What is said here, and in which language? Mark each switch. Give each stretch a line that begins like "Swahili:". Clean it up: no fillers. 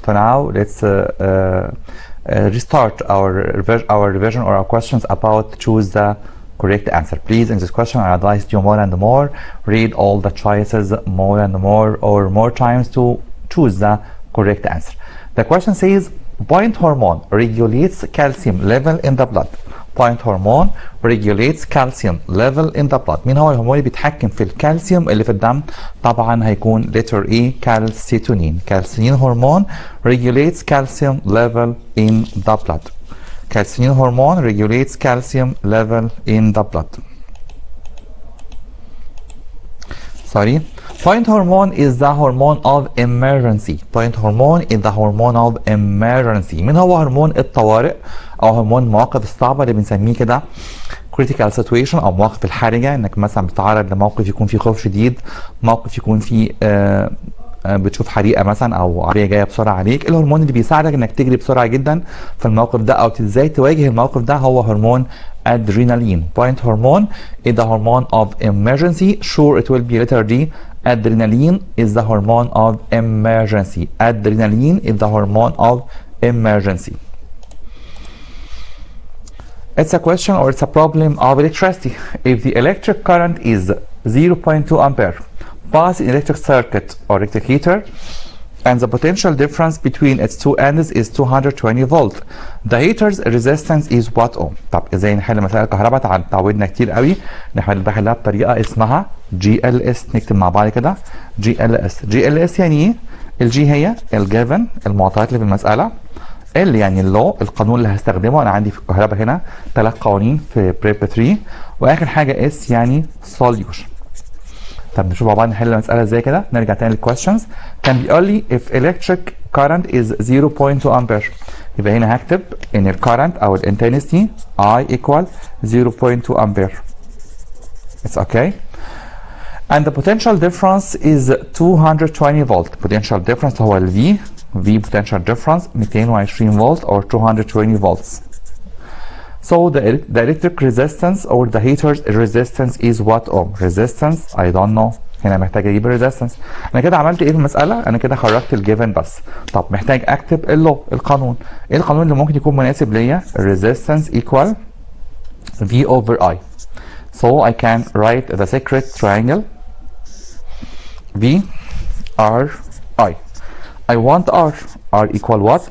English: So now let's restart our revision or our questions about choose the correct answer. Please, in this question, I advise you more and more, read all the choices more and more times to choose the correct answer. The question says, point hormone regulates calcium level in the blood. Point hormone regulates calcium level in the blood.
Arabic: مين هو الهرمون اللي بيتحكم في الكالسيوم اللي في الدم؟ طبعا هيكون
English: letter E calcitonin. Calcitonin hormone regulates calcium level in the blood. Calcitonin hormone regulates calcium level in the blood. Sorry. Point hormone is the hormone of emergency. Point hormone is the hormone of emergency.
Arabic: مين هو هرمون الطوارئ او هرمون المواقف الصعبه اللي بنسميه كده
English: critical situation
Arabic: او مواقف الحرجه، انك مثلا بتتعرض لموقف يكون فيه خوف شديد، موقف يكون فيه بتشوف حريقه مثلا او عربيه جايه بسرعه عليك. الهرمون اللي بيساعدك انك تجري بسرعه جدا في الموقف ده او ازاي تواجه الموقف ده هو هرمون adrenaline.
English: Point hormone is the hormone of emergency. Sure, it will be letter D. Adrenaline is the hormone of emergency. Adrenaline is the hormone of emergency. It's a question or it's a problem of electricity. If the electric current is 0.2 ampere pass in electric circuit or electric heater and the potential difference between its two ends is 220 volt, the heater's resistance is what ohm.
Arabic: طب ازاي نحل مسائل الكهرباء؟ تعودنا كتير قوي نحلها بطريقه اسمها GLS. نكتب مع بعض كده GLS يعني ايه؟ الجي هي الجيفن المعطيات اللي في المساله، ال يعني اللو القانون اللي هستخدمه. انا عندي في الكهرباء هنا 3 قوانين في بريب 3، واخر حاجه اس يعني solution. طب نشوف مع بعض نحل المساله ازاي كده. نرجع تاني للكويشنز. كان بيقول لي
English: if electric current is 0.2 ampere،
Arabic: يبقى هنا هكتب ان الكارنت او الانتنسيتي
English: I equal 0.2 ampere. It's okay. And the potential difference is 220 volt. Potential difference
Arabic: هو ال
English: V potential difference 220 volt or 220 volts. So the electric resistance or the heater's resistance is what ohm? Resistance I don't know.
Arabic: هنا محتاج اجيب resistance. انا كده عملت ايه في المساله؟ انا كده خرجت الجيفن بس. طب محتاج اكتب القانون. ايه القانون اللي ممكن يكون مناسب ليا؟
English: resistance equal V over I. So I can write the secret triangle V R I. I want R. R equal what?